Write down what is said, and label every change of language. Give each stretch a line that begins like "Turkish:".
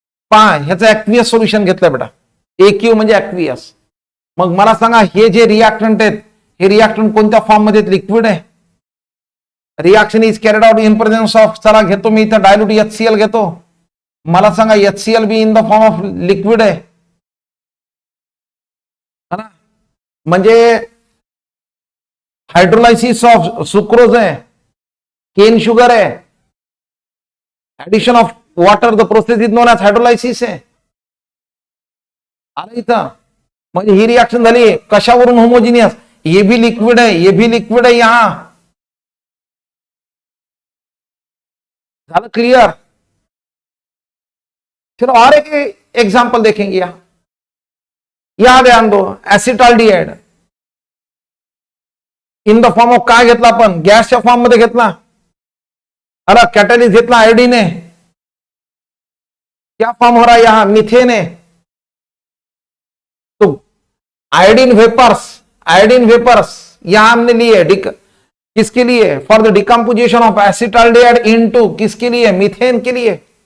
Marathi: पहा ह्याचं ऍक्वियस सोल्युशन घेतलंय बेटा, AQ म्हणजे ऍक्वियस। मग मला सांगा हे जे रिएक्टंट आहेत हे रिएक्टंट कोणत्या फॉर्म मध्ये, लिक्विड आहे।
English: reaction is carried out in presence of,
Marathi: चला घेतो मी इथं डायल्यूट HCl घेतो। मला सांगा HCl be in the form of liquid आहे ना, म्हणजे
Hindi: हाइड्रोलाइसिस ऑफ सुक्रोज है, केन शुगर है,
Marathi: addition of water,
English: the process is known as hydrolysis
Marathi: है। आलं इथं, म्हणजे ही रिएक्शन झाली कशावरून, होमोजिनियस।
Hindi: ये भी लिक्विड है, ये भी लिक्विड है यहां।
Marathi: झालं क्लियर।
Hindi: चलो और एक एग्जांपल देखेंगे। यहां ध्यान दो,
Marathi: acetaldehyde
English: in the form of
Marathi: काय घेतला आपण, गॅसच्या फॉर्म मध्ये घेतला।
Hindi: अरे कॅटॅलिस्ट घेतला आयोडीन है, क्या फॉर्म हो रहा है यहां, मीथेन है। तो आयोडीन वेपर्स यहां हमने लिए किसके लिए,
English: for the decomposition of acetaldehyde into
Hindi: किसके लिए, मीथेन के लिए।